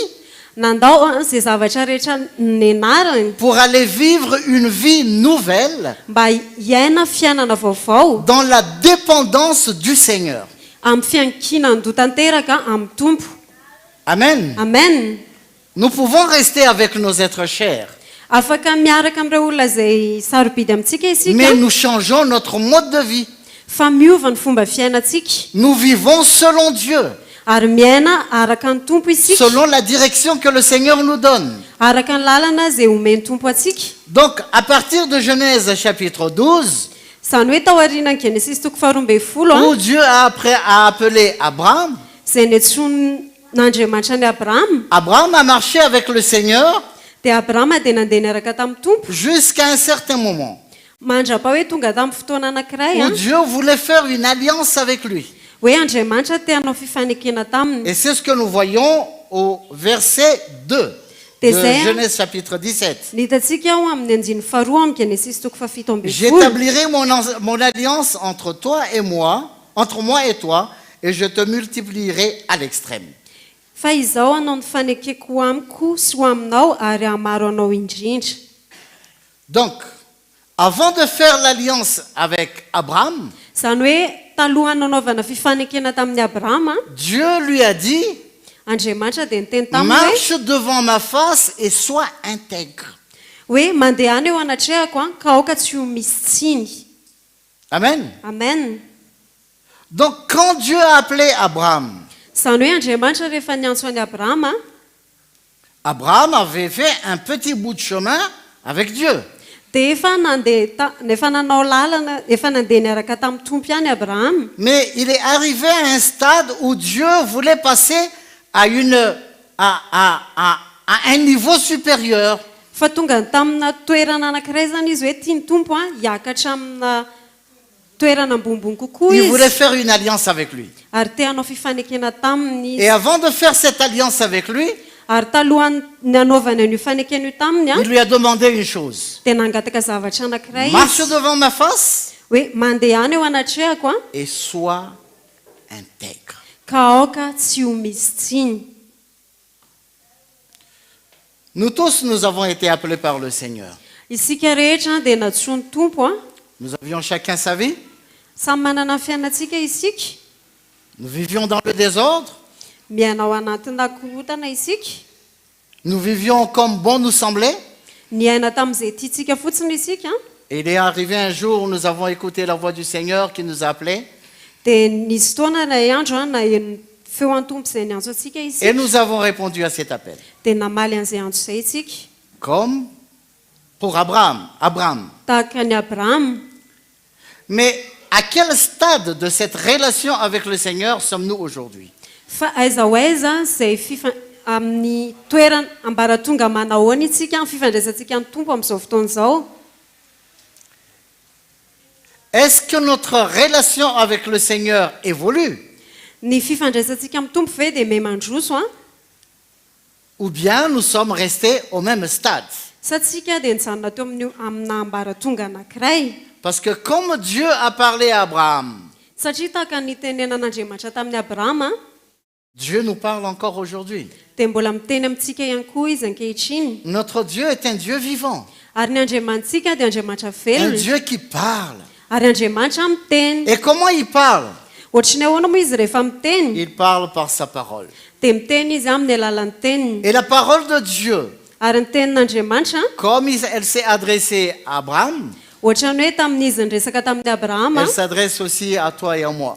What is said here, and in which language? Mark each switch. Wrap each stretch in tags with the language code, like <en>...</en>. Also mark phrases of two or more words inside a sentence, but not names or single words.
<mg>nandao a zay zavatra rehetra nenarany</mg> <fr>pour aller vivre une vie nouvelle</fr> <mg>mba hiaina fiainana vaovao</mg> <fr>dans la dépendance du Seigneur.</fr> <mg>amin'ny fiankinan'do tanteraka amin'ny tompo.</mg> <fr>Amen.</fr> <mg>Amen.</mg> <fr>Nous pouvons rester avec nos êtres chers,</fr> <mg>Afaka miaraka amin'ireo olona izay sarobidy amintsika isika,</mg> <fr>mais nous changeons notre mode de vie.</fr> <mg>fa miova ny fomba fiainantsika,</mg> <fr>Nous vivons selon Dieu,</fr> <mg>ary miaina araka ny tompo isika,</mg> <fr>selon la direction que le Seigneur nous donne.</fr> <mg>araka ny lalana izay omeny tompo atsika.</mg> <fr>Donc, à partir de Genèse chapitre 12,</fr> <mg>Izany hoe tao aorianan'ny Genesis toko 12</mg> <fr>où Dieu a appelé Abraham,</fr> <mg>izay netsonin'Andriamanitra ny Abrahama,</mg> <fr>Abraham a marché avec le Seigneur</fr> <mg>dia Abrahama dia nandeha niaraka tamin'ny tompo</mg> <fr>jusqu'à un certain moment</fr> <mg>mandrapa hoe tonga tamin'ny fotoana anankiray</mg> <fr>où Dieu voulait faire une alliance avec lui.</fr> <mg>hoe Andriamanitra te hanao fifanekena taminy.</mg> <fr>Et c'est ce que nous voyons au verset 2 de Genèse chapitre 17.</fr> <mg>Ny hitantsika ao amin'ny andiny faharoa amin'ny Genesis toko 17.</mg> <fr>J'établirai mon alliance entre toi et moi, entre moi et toi, et je te multiplierai à l'extrême.</fr> <mg>Fa izao anao ny fanekeko amiko sy ho aminao ary hamaro anao indrindra.</mg> <fr>Donc, avant de faire l'alliance avec Abraham,</fr> <mg>Izany hoe taloha nanaovana fifanekena tamin'ny Abrahama,</mg> <fr>Dieu lui a dit,</fr> <mg>Andriamanitra dia niteny taminy</mg> <fr>marche devant ma face et sois intègre.</fr> <mg>hoe mandeha any eo anatrehako a, ka aoka tsy ho misy tsiny.</mg> <fr>Amen.</fr> <mg>Amen.</mg> <fr>Donc, quand Dieu a appelé Abraham,</fr> <mg>Izany hoe Andriamanitra rehefa niantso an'i Abrahama,</mg> <fr>Abraham avait fait un petit bout de chemin avec Dieu.</fr> <mg>dia efa nanao lalana, efa nandeha niaraka tamin'ny tompo ihany Abrahama.</mg> <fr>Mais il est arrivé à un stade où Dieu voulait passer à un niveau supérieur.</fr> <mg>Fa tonga tamina toerana anankiray zany izy hoe tiany tompo a hiakatra amina toerana ambonimbony kokoa</mg> <fr>Il voulait</fr> <mg>izy,</mg> <fr>faire une alliance avec lui.</fr> <mg>ary te hanao fifanekena taminy</mg> <fr>Et</fr> <mg>izy.</mg> <fr>avant de faire cette alliance avec lui,</fr> <mg>ary talohany nanaovany an'io fanekena io taminy</mg> <fr>il lui a demandé une chose.</fr> <mg>dia nangataka zavatra anankiray</mg> <fr>Marche</fr> <mg>izy</mg> <fr>devant ma face</fr> <mg>hoe mandeha any eo anatrehako</mg> <fr>et sois intègre.</fr> <mg>ka aoka tsy ho misy tsiny.</mg> <fr>Nous tous, nous avons été appelés par le Seigneur.</fr> <mg>Isika rehetra dia natsoiny tompo</mg> <fr>Nous avions chacun sa vie.</fr> <mg>samy manana ny fiainantsika isika,</mg> <fr>Nous vivions dans le désordre.</fr> <mg>miainao anatina korotana isika,</mg> <fr>Nous vivions comme bon nous semblait.</fr> <mg>ny aina tamin'izay tiantsika fotsiny isika</mg> <fr>Et il est arrivé un jour où nous avons écouté la voix du Seigneur qui nous appelait.</fr> <mg>dia nisy fotoana ilay andro na eno feo an-tompo izay niantso antsika</mg> <fr>Et</fr> <mg>isika</mg> <fr>nous avons répondu à cet appel.</fr> <mg>dia namaly an'izay andro izay isika</mg> <fr>Comme pour Abraham.</fr> <mg>tahaka ny Abraham.</mg> <fr>Mais à quel stade de cette relation avec le Seigneur sommes-nous aujourd'hui?</fr> <mg>Fa aiza ho aiza izay amin'ny toerana ambaratonga manahoana itsika amin'ny fifandraisantsika amin'ny tompo amin'izao fotoana izao.</mg> <fr>Est-ce que notre relation avec le Seigneur évolue?</fr> <mg>Ny fifandraisantsika amin'ny tompo ve dia may mandroso</mg> <fr>Ou bien nous sommes restés au même stade?</fr> <mg>sa tsika dia nijanona teo amina ambaratonga anankiray.</mg> <fr>Parce que comme Dieu a parlé à Abraham,</fr> <mg>Satria tahaka ny tenenan'Andriamanitra tamin'ny Abrahama</mg> <fr>Dieu nous parle encore aujourd'hui.</fr> <mg>dia mbola miteny amintsika ihany koa izy ankehitriny.</mg> <fr>Notre Dieu est un Dieu vivant,</fr> <mg>Ary ny Andriamanitsika dia Andriamanitra</mg> <fr>un</fr> <mg>velona,</mg> <fr>Dieu qui parle.</fr> <mg>ary Andriamanitra miteny.</mg> <fr>Et comment il parle?</fr> <mg>Ohatry ny ahoana moa izy rehefa miteny</mg> <fr>Il parle par sa parole.</fr> <mg>dia miteny izy amin'ny alalan'ny teniny.</mg> <fr>Et la parole de Dieu,</fr> <mg>Ary ny tenin'Andriamanitra</mg> <fr>comme elle s'est adressée à Abraham,</fr> <mg>ohatrany hoe tamin'izy niresaka tamin'ny Abrahama</mg> <fr>elle s'adresse aussi à toi et à moi.</fr>